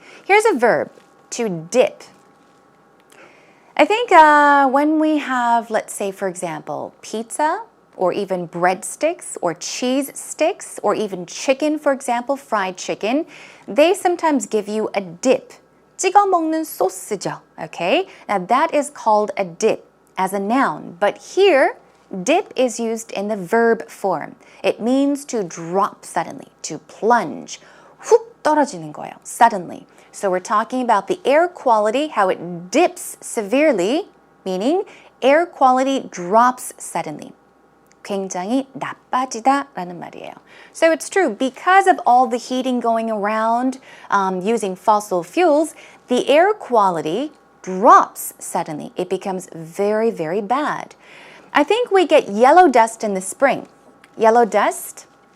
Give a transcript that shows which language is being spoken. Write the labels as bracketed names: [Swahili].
[English] Here's a verb, to dip. I think when we have, let's say, for example, pizza or even breadsticks or cheese sticks or even chicken, for example, fried chicken, they sometimes give you a dip. [Korean] 찍어 먹는 소스죠, [English] okay? Now that is called a dip as a noun, but here, dip is used in the verb form. It means to drop suddenly, to plunge. [Korean] 훅 떨어지는 거예요, [English] suddenly. So we're talking about the air quality, how it dips severely, meaning air quality drops suddenly. [Korean] 굉장히 나빠지다라는 말이에요. [English] So it's true, because of all the heating going around using fossil fuels, the air quality drops suddenly. It becomes very, very bad. I think we get yellow dust in the spring. Yellow dust?